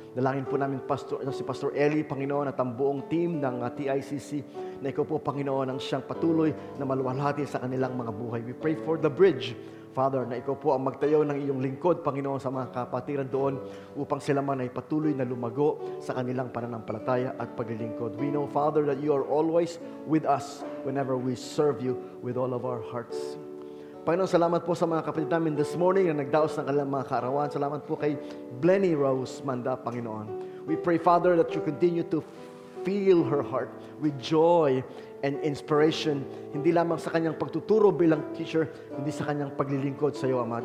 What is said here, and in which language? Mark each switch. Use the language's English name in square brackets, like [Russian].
[Filipino] Dalangin po namin si Pastor Eli, Panginoon, at ang buong team ng TICC, na ikaw po, Panginoon, ang siyang patuloy na maluwalhati sa kanilang mga buhay. [English] We pray for the bridge, Father, [Filipino] na ikaw po ang magtayo ng iyong lingkod, Panginoon, sa mga kapatiran doon upang sila man ay patuloy na lumago sa kanilang pananampalataya at paglilingkod. [English] We know, Father, that you are always with us whenever we serve you with all of our hearts. [Filipino] Panginoon, salamat po sa mga kapatid namin [English] this morning [Filipino] na nagdaos ng kanilang mga kaarawan. Salamat po kay Blenny Rose Manda, Panginoon. [English] We pray, Father, that you continue to fill her heart with joy and inspiration, [Filipino] hindi lamang sa kanyang pagtuturo bilang teacher, kundi sa kanyang paglilingkod sa iyo, Ama.